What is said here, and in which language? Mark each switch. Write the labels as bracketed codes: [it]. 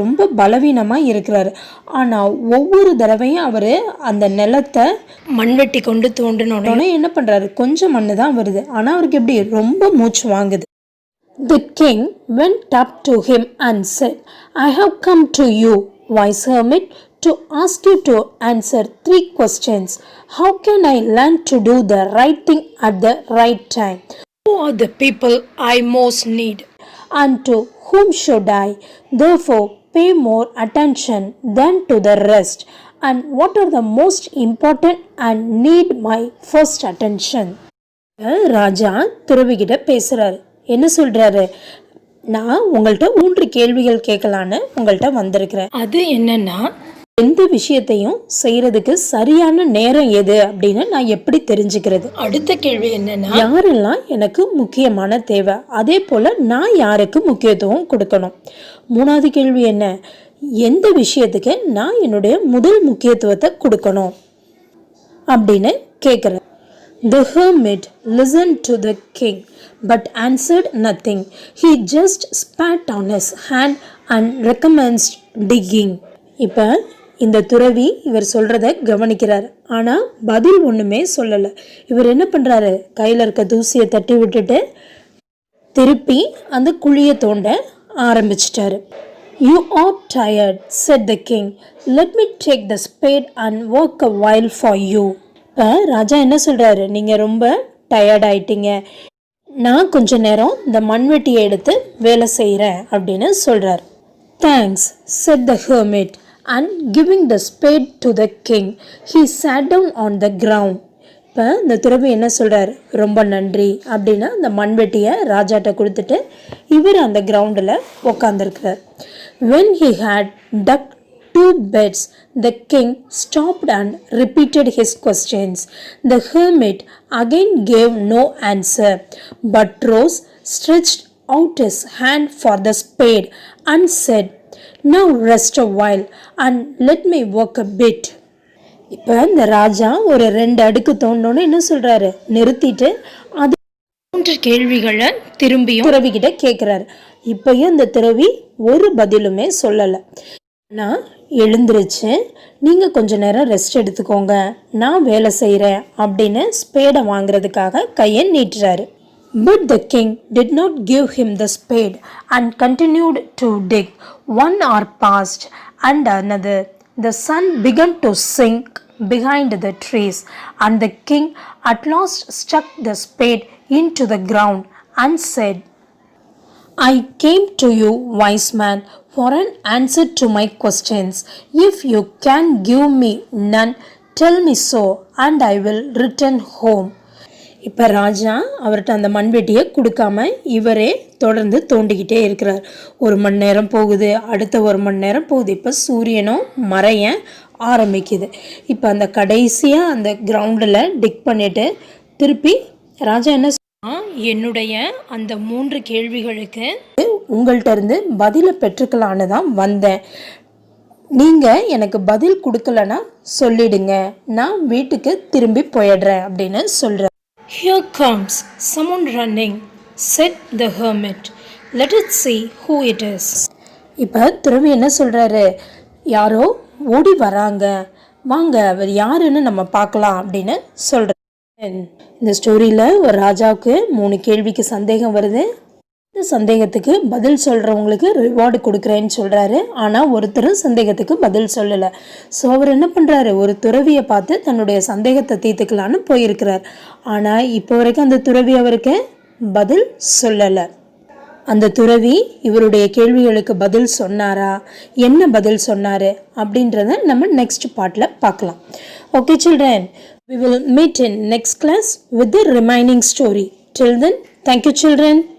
[ta] ரொம்ப பலவீனமாக இருக்கிறார். ஆனால் ஒவ்வொரு தடவையும் அவர் அந்த நிலத்தை மண்வெட்டி கொண்டு தோண்டினோடனே என்ன பண்ணுறாரு? கொஞ்சம் மண்ணு தான் வருது, ஆனால் அவருக்கு எப்படி ரொம்ப மூச்சு வாங்குது. [en] The king went up to him and said, I have come to you, wise hermit, to ask you to answer 3 questions. How can I learn to do the right thing at the right time? Who are the people I most need? And to whom should I therefore pay more attention than to the rest? And what are the most important and need my first attention? [ta] ராஜா துறவிகிட்ட பேசுறாரு. என்ன சொல்றாரு? நான் உங்கள்கிட்ட 3 கேள்விகள் கேட்கலான்னு உங்கள்கிட்ட வந்திருக்கிறேன். அது என்னன்னா, எந்த விஷயத்தையும் செய்யறதுக்கு சரியான நேரம் எது அப்படின்னு நான் எப்படி தெரிஞ்சுக்கிறது? அடுத்த கேள்வி என்னன்னா, யாரெல்லாம் எனக்கு முக்கியமான தேவை, அதே போல நான் யாருக்கு முக்கியத்துவம் கொடுக்கணும்? 3வது கேள்வி என்ன, எந்த விஷயத்துக்கு நான் என்னுடைய முதல் முக்கியத்துவத்தை கொடுக்கணும் அப்படின்னு கேட்குறேன். [en] The hermit listened to the king but answered nothing. He just spat on his hand and recommenced digging. [ta] இப்போ இந்த துறவி இவர் சொல்கிறத கவனிக்கிறார், ஆனால் பதில் ஒன்றுமே சொல்லலை. இவர் என்ன பண்ணுறாரு? கையில் இருக்க தூசியை தட்டி விட்டுட்டு திருப்பி அந்த குழியை தோண்ட ஆரம்பிச்சிட்டாரு. [en] You are tired, said the king. Let me take the spade and work a while for you. [ta] இப்போ ராஜா என்ன சொல்கிறாரு? நீங்கள் ரொம்ப டயர்ட் ஆயிட்டீங்க, நான் கொஞ்ச நேரம் இந்த மண்வெட்டியை எடுத்து வேலை செய்கிறேன் அப்படின்னு சொல்கிறார். [en] Thanks, said the hermit. And giving the spade to the king, he sat down on the ground. [ta] இப்போ இந்த துறவி என்ன சொல்கிறார்? ரொம்ப நன்றி அப்படின்னா அந்த மண்வெட்டியை ராஜாட்ட கொடுத்துட்டு இவர் அந்த கிரவுண்டில் உக்காந்துருக்கிறார். [en] When he had dug 2 beds, the king stopped and repeated his questions. The hermit again gave no answer, but rose, stretched out his hand for the spade, and said, Now rest a while and let me work a bit. [ta] இப்போ இந்த ராஜா ஒரு 2 அடுக்கு தோண்டோன்னு என்ன சொல்றாரு? நிறுத்திட்டு அது 3 கேள்விகளை திரும்பியும் துறவிகிட்ட கேட்குறாரு. இப்பயும் இந்த துறவி ஒரு பதிலுமே சொல்லலை. நான் எழுந்திருச்சு, நீங்கள் கொஞ்ச நேரம் ரெஸ்ட் எடுத்துக்கோங்க, நான் வேலை செய்கிறேன் அப்படின்னு ஸ்பேடை வாங்குறதுக்காக கையை நீட்டுறாரு. [en] But the king did not give him the spade and continued to dig. 1 hour passed and another. The sun began to sink behind the trees, and the king at last stuck the spade into the ground and said, I came to you, wise man, for an answer to my questions. If you can give me none, tell me so, and I will return home. [ta] இப்போ ராஜா அவர்கிட்ட அந்த மண்வெட்டியை கொடுக்காம இவரே தொடர்ந்து தோண்டிக்கிட்டே இருக்கிறார். 1 மணி நேரம் போகுது, அடுத்த 1 மணி நேரம் போகுது. இப்போ சூரியனும் மறைய ஆரம்பிக்குது. இப்போ அந்த கடைசியாக அந்த கிரவுண்டில் டிக் பண்ணிட்டு திருப்பி ராஜா என்ன சொன்னால், என்னுடைய அந்த 3 கேள்விகளுக்கு உங்கள்கிட்ட இருந்து பதிலை பெற்றுக்கலான்னு தான் வந்தேன். நீங்கள் எனக்கு பதில் கொடுக்கலன்னா சொல்லிடுங்க, நான் வீட்டுக்கு திரும்பி போயிடுறேன் அப்படின்னு சொல்கிறேன். [en] Here comes someone running, said the hermit. Let us see who it is. [ta] இப்போ துறவி என்ன சொல்கிறாரு? யாரோ ஓடி வராங்க, வாங்க அவர் யாருன்னு நம்ம பார்க்கலாம் அப்படின்னு சொல்கிறார். இந்த ஸ்டோரியில் ஒரு ராஜாவுக்கு 3 கேள்விக்கு சந்தேகம் வருது. இந்த சந்தேகத்துக்கு பதில் சொல்கிறவங்களுக்கு ரிவார்டு கொடுக்குறேன்னு சொல்கிறாரு. ஆனால் ஒருத்தரும் சந்தேகத்துக்கு பதில் சொல்லலை. ஸோ அவர் என்ன பண்ணுறாரு? ஒரு துறவியை பார்த்து தன்னுடைய சந்தேகத்தை தீர்த்துக்கலான்னு போயிருக்கிறார். ஆனால் இப்போ வரைக்கும் அந்த துறவி அவருக்கு பதில் சொல்லலை. அந்த துறவி இவருடைய கேள்விகளுக்கு பதில் சொன்னாரா, என்ன பதில் சொன்னார் அப்படின்றத நம்ம நெக்ஸ்ட் பார்ட்டில் பார்க்கலாம். [en] Okay children, we will meet in next class with the remaining story. Till then, thank you children.